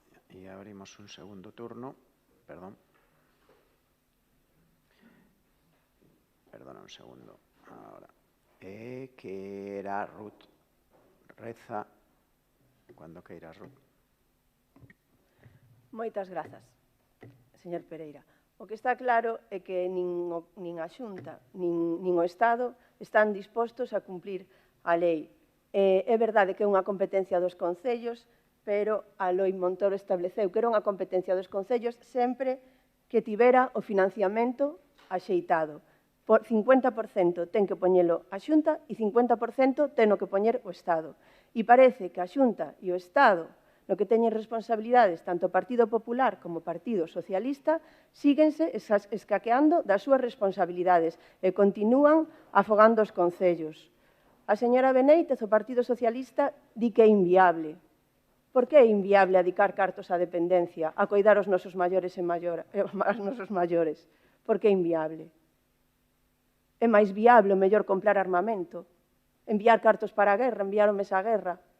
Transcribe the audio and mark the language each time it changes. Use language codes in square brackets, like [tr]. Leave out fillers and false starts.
[es] Y abrimos un segundo turno. Perdón. Perdona un segundo. Ahora. Que era Ruth. [gl] Reza cuando queiras, Ruth. Moitas grazas, señor Pereira. O que está claro é que nin a Xunta nin o Estado están dispostos a cumplir a lei. É verdade que é unha competencia dos concellos, pero a Loi Montoro estableceu que era unha competencia dos concellos sempre que tivera o financiamento axeitado. Por 50% ten que poñelo a Xunta e 50% ten que poñer o Estado. E parece que a Xunta e o Estado, no que teñen responsabilidades tanto o Partido Popular como o Partido Socialista, síguense escaqueando das súas responsabilidades e continúan afogando os concellos. A señora Benéitez, o Partido Socialista, di que é inviable. Por que é inviable adicar cartos á dependencia, a coidar os nosos maiores e os nosos maiores? Por que é inviable? É máis viable o mellor comprar armamento, enviar cartos para a guerra, enviar homes á guerra.